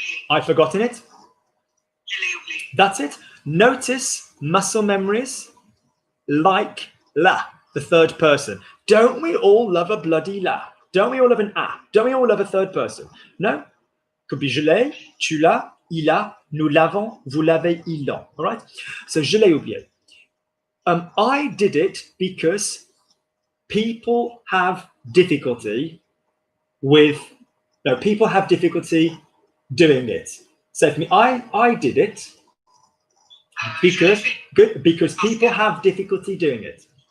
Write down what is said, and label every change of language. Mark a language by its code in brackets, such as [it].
[en] I've forgotten it. That's it. Notice muscle memories like la, the third person. Don't we all love a bloody la? Don't we all love an a? Don't we all love a third person? No? Could be [fr] je l'ai, tu l'as, il a, nous l'avons, vous l'avez, ils l'ont. [en] All right? So [fr] je l'ai oublié. [en] I did it because people have difficulty doing it. Say for me, I did it because people have difficulty doing it.